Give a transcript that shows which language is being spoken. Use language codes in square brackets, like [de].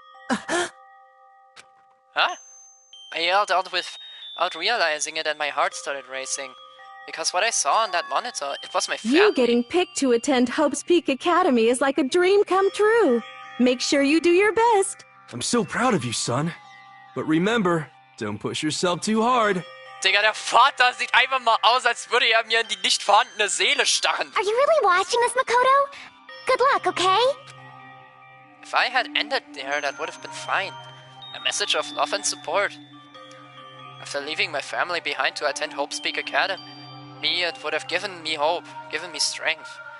[en] Huh? I yelled out without realizing it, and my heart started racing. Because what I saw on that monitor, it was my family. You getting picked to attend Hope's Peak Academy is like a dream come true. Make sure you do your best. I'm so proud of you, son. But remember, don't push yourself too hard. [de] Digga, der Vater sieht einfach mal aus, als würde er mir in die nicht vorhandene Seele starren. [en] Are you really watching this, Makoto? Good luck, okay? If I had ended there, that would have been fine. A message of love and support. After leaving my family behind to attend Hope's Peak Academy, it would have given me hope, given me strength.